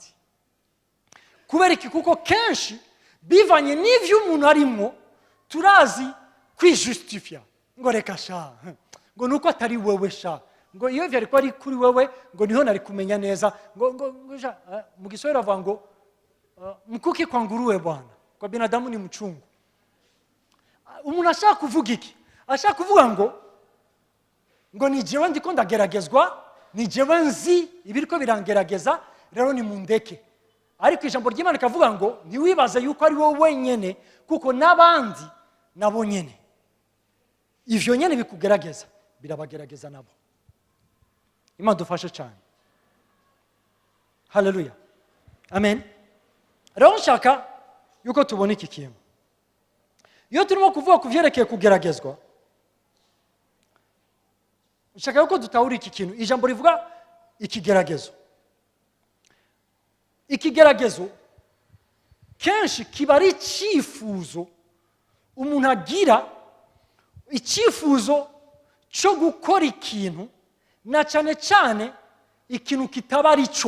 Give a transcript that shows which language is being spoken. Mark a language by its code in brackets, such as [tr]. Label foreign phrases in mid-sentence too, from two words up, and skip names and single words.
[rn] Kubera iki? Kuko kenshi bivanye n'ivyo umuntu arimo turazi kwijustifia, ngo reka sha ngo nuko atari wewe sha, ngo iyo vyari ko ari kuri wewe ngo niho nari kumenya neza, ngo mu Kiswahili avuga ngo [sw] mkuki kwa nguruwe bwana, kwa binadamu ni mchungu. [rn] Umuntu ashaka kuvuga iki? Ashaka kuvuga ngo ni jewe ndiko ndageragezwa, ni jewe nzi ibiriko birangerageza, rero ni mundeke. Ariko ijambo ry'Imana kavuga ngo ntiwibaze yuko ari wowe wenyene, kuko n'abandi nabo nyene ivyo nyene bikugerageza birabagerageza nabo. Imana dufashe cyane. Haleluya, amen. Rero nshaka yuko tubona iki kintu. Iyo turimo kuvuga ku vyerekeye kugeragezwa, nshaka yuko dutahura iki kintu. Ijambo rivuga ikigeragezo. Ikigeragezo kenshi kiba ari icyifuzo umuntu agira, icyifuzo cyo gukora ikintu, na cyane cyane ikintu kitaba ari cyo.